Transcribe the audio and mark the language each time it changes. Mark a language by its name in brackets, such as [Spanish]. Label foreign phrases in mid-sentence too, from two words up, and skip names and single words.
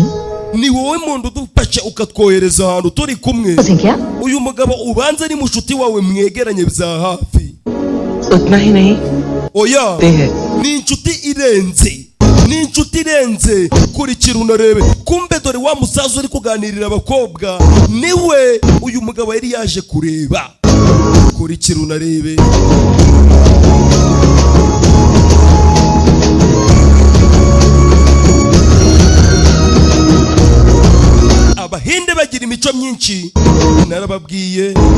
[Kinyarwanda] ni wowe muntu udufashe ukatwohereza ahantu turi kumwe. [Hindi] क्या [Kinyarwanda] Uyu mugabo ubanza ni mushuti wawe mwegeranye bya hafi. [Hindi] उतना ही नहीं [Kinyarwanda] Oya [Hindi] है [Kinyarwanda] ni inshuti irenze ni inshuti irenze. Kurikira unarebe. Kumbe dore wa musaza uri kuganirira abakobwa niwe uyu mugabo yari yaje kureba. Kurikira unarebe. Abahinde bagira imico myinshi narababwiye.